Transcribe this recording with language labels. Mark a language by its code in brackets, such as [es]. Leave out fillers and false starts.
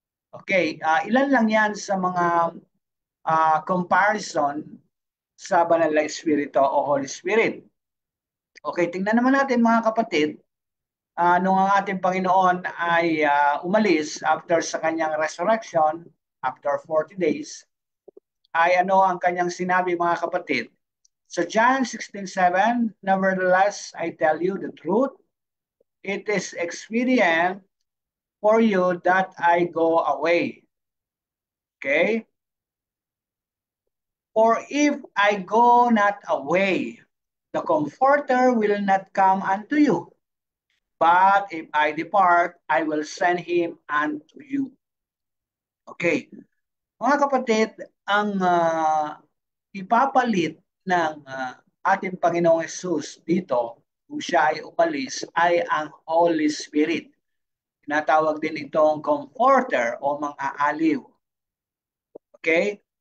[tl] Okay, ilan lang yan sa mga comparison sa Banal na Espiritu o Holy Spirit. Okay, tingnan naman natin mga kapatid, nung ang ating Panginoon ay umalis after sa kanyang resurrection, [en] after 40 days, [tl] ay ano ang kanyang sinabi mga kapatid? [en] So John 16:7, nevertheless, I tell you the truth, it is expedient for you that I go away. Okay? For if I go not away, the Comforter will not come unto you. But if I depart, I will send him unto you. Okay. [tl] Mga kapatid, ang ipapalit ng ating Panginoong Hesus dito, kung siya ay umalis, ay ang Holy Spirit. Tinatawag din itong Comforter o mang-aaliw. Okay?